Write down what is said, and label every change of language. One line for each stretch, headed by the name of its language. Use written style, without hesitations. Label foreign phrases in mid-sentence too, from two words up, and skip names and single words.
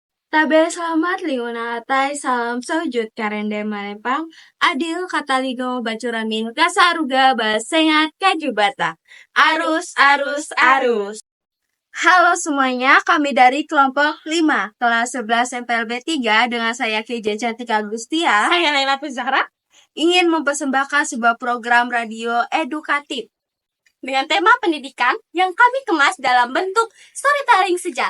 Kendayan: Tabe selamat liunatai salam sojud karende manepang adil katalino bacuramin kasaruga basengat kajubata. Arus, arus, arus.
Indonesian: Halo semuanya, kami dari kelompok 5, kelas 11 MPLB 3 dengan saya Keja Cantika Agustia. Saya Laila Zahra. Ingin mempersembahkan sebuah program radio edukatif dengan tema pendidikan yang kami kemas dalam bentuk storytelling sejarah.